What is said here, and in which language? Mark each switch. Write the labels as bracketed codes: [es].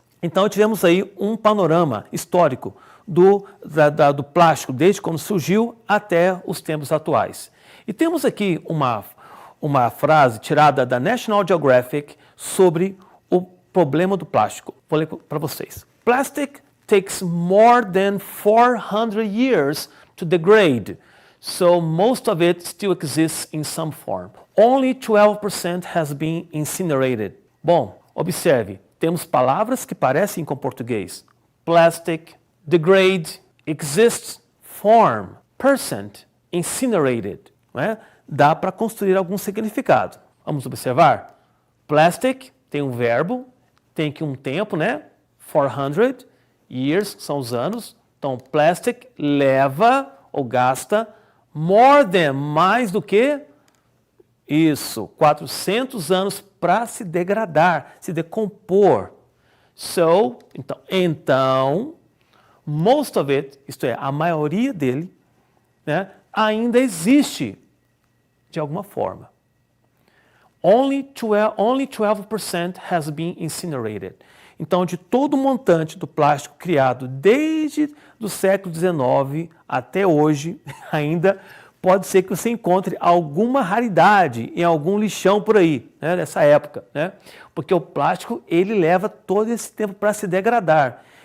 [pt] Então, tivemos aí um panorama histórico do plástico, desde quando surgiu até os tempos atuais. E temos aqui uma frase tirada da National Geographic sobre o problema do plástico. Vou ler para vocês. [en] Plastic takes more than 400 years to degrade, so most of it still exists in some form. Only 12% has been incinerated. Bom, [pt] Observe, temos palavras que parecem com português. [en] Plastic, degrade, exist, form, percent, incinerated. [pt] Não é? Dá para construir algum significado. Vamos observar? Plastic tem um verbo, tem aqui um tempo, né? 400 years são os anos. Então, plastic leva ou gasta [en] more than, [pt] mais do que isso, 400 anos para se degradar, se decompor. So, então, [en] most of it, [pt] isto é, a maioria dele, né, ainda existe de alguma forma. [en] Only 12% has been incinerated. [pt] Então, de todo o montante do plástico criado desde o século XIX até hoje, ainda pode ser que você encontre alguma raridade em algum lixão por aí, né, nessa época, né? Porque o plástico, ele leva todo esse tempo para se degradar.